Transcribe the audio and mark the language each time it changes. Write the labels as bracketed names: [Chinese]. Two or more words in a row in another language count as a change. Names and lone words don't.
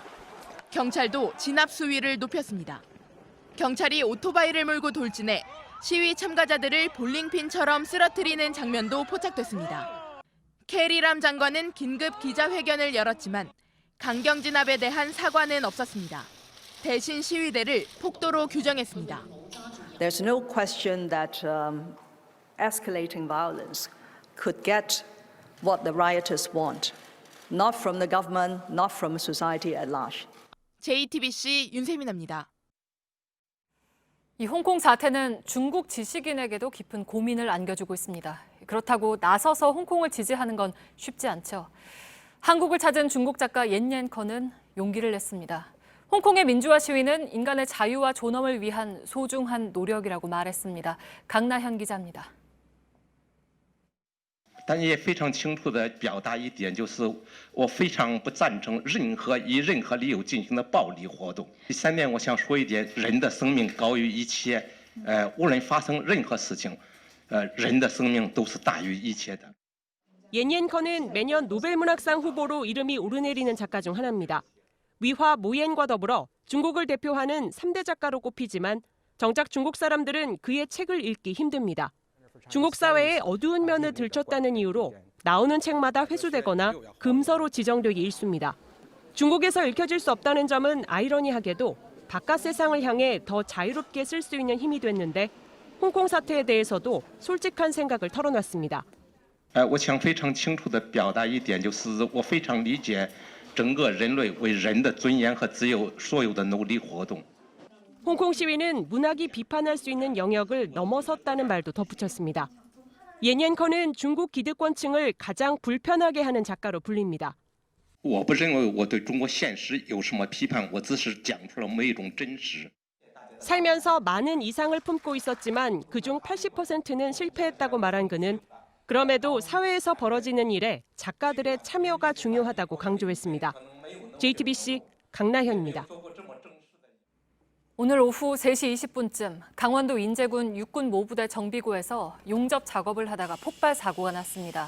[Korean] 경찰도 진압 수위를 높였습니다. 경찰이 오토바이를 몰고 돌진해 시위 참가자들을 볼링핀처럼 쓰러뜨리는 장면도 포착됐습니다. 캐리람 장관은 긴급 기자회견을 열었지만 강경 진압에 대한 사과는 없었습니다. 대신 시위대를 폭도로 규정했습니다. [English] There's no question that escalating violence could get what the rioters want, not from the government, not from society at large. [Korean] JTBC 윤세민입니다. 이 홍콩 사태는 중국 지식인에게도 깊은 고민을 안겨주고 있습니다. 그렇다고 나서서 홍콩을 지지하는 건 쉽지 않죠. 한국을 찾은 중국 작가 옌옌커는 용기를 냈습니다. 홍콩의 민주화 시위는 인간의 자유와 존엄을 위한 소중한 노력이라고 말했습니다. 강나현 기자입니다. [Chinese] 但也非常清楚地表达一点，就是我非常不赞成任何以任何理由进行的暴力活动。第3点，我想说一点，人的生命高于一切，无论发生任何事情，人的生命都是大于一切的。 [Korean] 옌옌커는 매년 노벨문학상 후보로 이름이 오르내리는 작가 중 하나입니다. 위화 모옌과 더불어 중국을 대표하는 3대 작가로 꼽히지만 정작 중국 사람들은 그의 책을 읽기 힘듭니다. 중국 사회의 어두운 면을 들췄다는 이유로 나오는 책마다 회수되거나 금서로 지정되기 일쑤입니다. 중국에서 읽혀질 수 없다는 점은 아이러니하게도 바깥 세상을 향해 더 자유롭게 쓸 수 있는 힘이 됐는데 홍콩 사태에 대해서도 솔직한 생각을 털어놨습니다. [Chinese] 我想非常清楚地表达一点，就是我非常理解整个人类为人的尊严和自由所有的努力活动。 [Korean] 홍콩 시위는 문학이 비판할 수 있는 영역을 넘어섰다는 말도 덧붙였습니다. 옌옌커는 중국 기득권층을 가장 불편하게 하는 작가로 불립니다. [Chinese] 我不认为我对中国现实有什么批判，我只是讲出了某一种真实。 [Korean] 살면서 많은 이상을 품고 있었지만 그중 80%는 실패했다고 말한 그는 그럼에도 사회에서 벌어지는 일에 작가들의 참여가 중요하다고 강조했습니다. JTBC 강나현입니다. 오늘 오후 3시 20분쯤 강원도 인제군 육군 모부대 정비구에서 용접 작업을 하다가 폭발 사고가 났습니다.